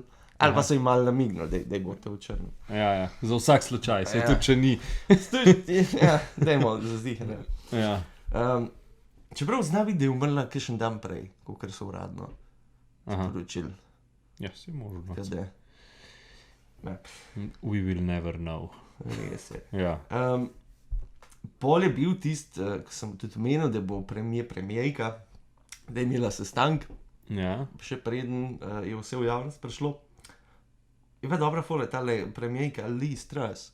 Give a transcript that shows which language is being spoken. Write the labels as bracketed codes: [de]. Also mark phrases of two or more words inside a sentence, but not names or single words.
[sl] Ali pa so jim malo namignili, da bo to v črnem. Ja. Za vsak slučaj, se Ja. tudi če ni. Ja, dajmo za zdihanje. Ja. Čeprav zna biti, da je umrla kakšen dan prej, kot so uradno Aha. sporočili. Ja, si možno. Kada. Ja, [en] We will never know. [sl] res je. Ja. Pol je bil tisti, ki sem tudi omenil, da bo premijejka, da je imela sestanek, Ja. še preden je vse v javnost prišlo. Je pa dobra fola, tale premijejka Liz Truss.